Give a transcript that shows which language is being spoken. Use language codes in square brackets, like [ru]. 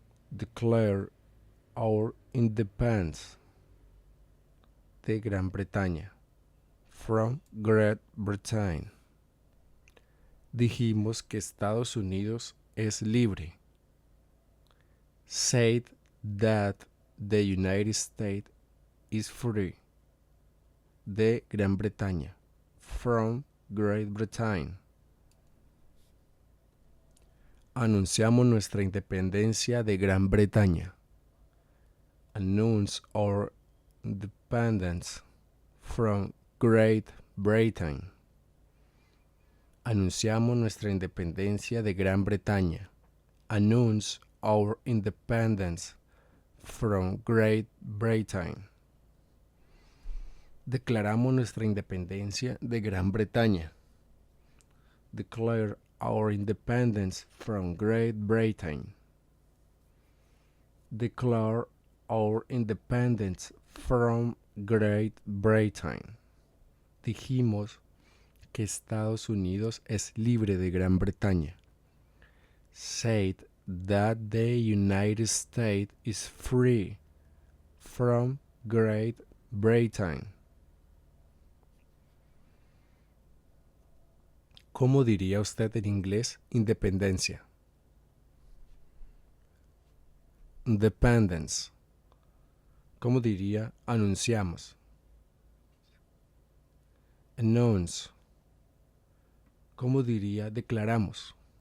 [en] Declare our independence. [es] De Gran Bretaña. [en] From Great Britain. [es] Dijimos que Estados Unidos es libre. [en] Said that the United States is free. [es] De Gran Bretaña. [en] From Great Britain. [es] Anunciamos nuestra independencia de Gran Bretaña. [en] Announce our independence from Great Britain. [es] Anunciamos nuestra independencia de Gran Bretaña. [en] Announce our independence from Great Britain. [es] Declaramos nuestra independencia de Gran Bretaña. [en] Declare our independence from Great Britain. Declare our independence from Great Britain. [es] Dijimos que Estados Unidos es libre de Gran Bretaña. [en] Said that the United States is free from Great Britain. [es] ¿Cómo diría usted en inglés independencia? Independence. ¿Cómo diría anunciamos? Announce. ¿Cómo diría declaramos?